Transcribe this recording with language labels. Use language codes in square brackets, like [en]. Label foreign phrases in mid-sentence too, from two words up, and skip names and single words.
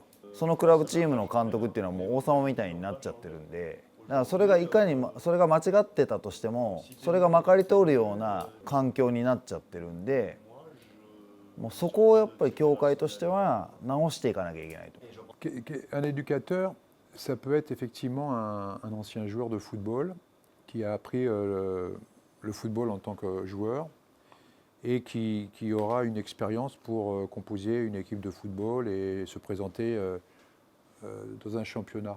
[ja] そのクラブチームの監督っていうのはもう王様みたいになっちゃってるんで、だからそれがいかにそれが間違ってたとしてもそれがまかり通るような環境になっちゃってるんで、もうそこをやっぱり協会としては直していかなきゃいけないと。 [fr] Un éducateur, ça peut être effectivement un ancien joueur de football qui a appris le football en tant que joueur et qui aura une expérience pour composer une équipe de football et se présenter dans un championnat.